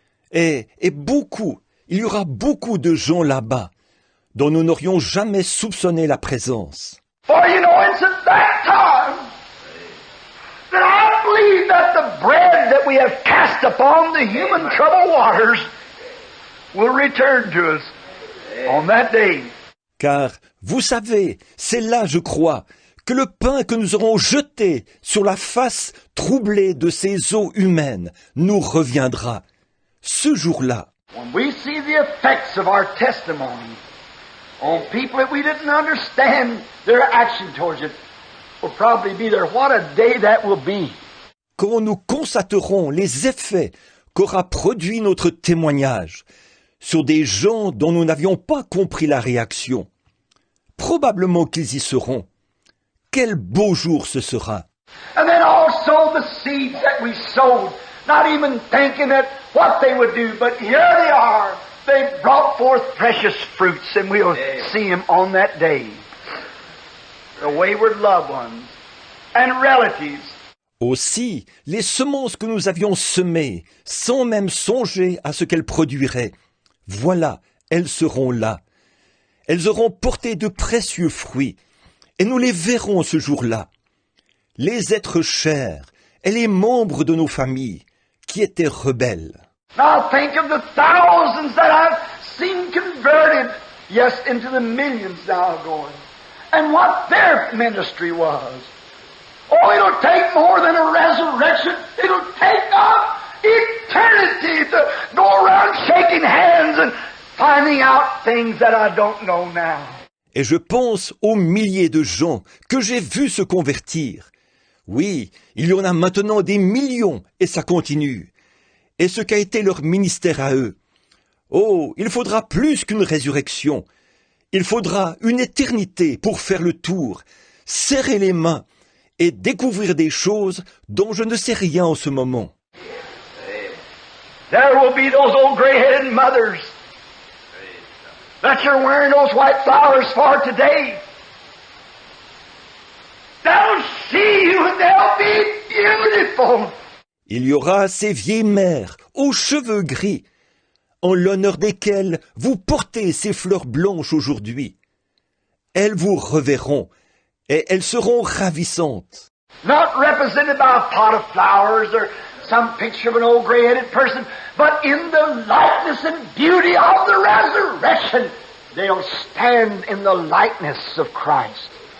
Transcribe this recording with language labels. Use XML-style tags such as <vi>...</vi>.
<fr>Et beaucoup, il y aura beaucoup de gens là-bas dont nous n'aurions jamais soupçonné la présence.</fr> <en>For you know, it's at that time that I believe that the bread that we have cast upon the human troubled waters will return to us on that day.</en> <fr>Car, vous savez, c'est là, je crois, que le pain que nous aurons jeté sur la face troublée de ces eaux humaines nous reviendra. Ce jour-là,</fr> <en>When we see the effects of our testimony on people that we didn't understand their action towards it, will probably be there. What a day that will be.</en> <fr>quand nous constaterons les effets qu'aura produit notre témoignage sur des gens dont nous n'avions pas compris la réaction, probablement qu'ils y seront. Quel beau jour ce sera!</fr> <en>And then also the seeds that we sowed, not even thinking that what they would do, but here they are. They've brought forth precious fruits, and we'll see them on that day. The wayward loved ones and relatives.</en> <fr>Aussi, les semences que nous avions semées, sans même songer à ce qu'elles produiraient, voilà, elles seront là. Elles auront porté de précieux fruits, et nous les verrons ce jour-là. Les êtres chers et les membres de nos familles qui étaient rebelles.</fr> <en>Now think of the thousands that I've seen converted, yes, into the millions now going, and what their ministry was. Oh, it'll take more than a resurrection. It'll take up eternity to go around shaking hands and finding out things that I don't know now.</en> <fr>Et je pense aux milliers de gens que j'ai vus se convertir. Oui, il y en a maintenant des millions, et ça continue. Et ce qu'a été leur ministère à eux. Oh, il faudra plus qu'une résurrection. Il faudra une éternité pour faire le tour, serrer les mains et découvrir des choses dont je ne sais rien en ce moment.</fr> <en>There will be those old gray-headed mothers that you're wearing those white flowers for today. They'll see you and they'll be beautiful.</en> <fr>Il y aura ces vieilles mères aux cheveux gris, en l'honneur desquelles vous portez ces fleurs blanches aujourd'hui. Elles vous reverront et elles seront ravissantes.</fr> <en>Not represented by a pot of flowers or some picture of an old gray-headed person, but in the likeness and beauty of the resurrection, they'll stand in the likeness of Christ.</en>